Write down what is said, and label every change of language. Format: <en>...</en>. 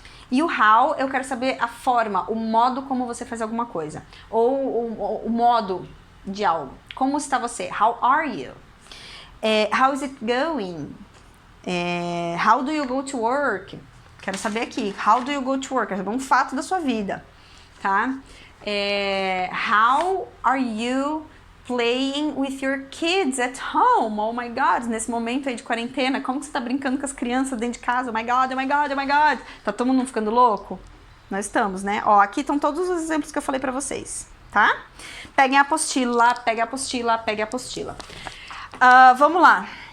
<pt>E o how, eu quero saber a forma, o modo como você faz alguma coisa. Ou o modo de algo. Como está você?</pt> <en>How are you? How is it going? How do you go to work?</en> <pt>Quero saber aqui.</pt> <en>How do you go to work?</en> <pt>Quero saber um fato da sua vida, tá?</pt> <en>How are you playing with your kids at home? Oh my God,</en> <pt>nesse momento aí de quarentena, como que você tá brincando com as crianças dentro de casa?</pt> <en>Oh my God, oh my God, oh my God.</en> <pt>Tá todo mundo ficando louco? Nós estamos, né? Ó, aqui estão todos os exemplos que eu falei pra vocês, tá? Peguem a apostila, pegue a apostila. Vamos lá.</pt>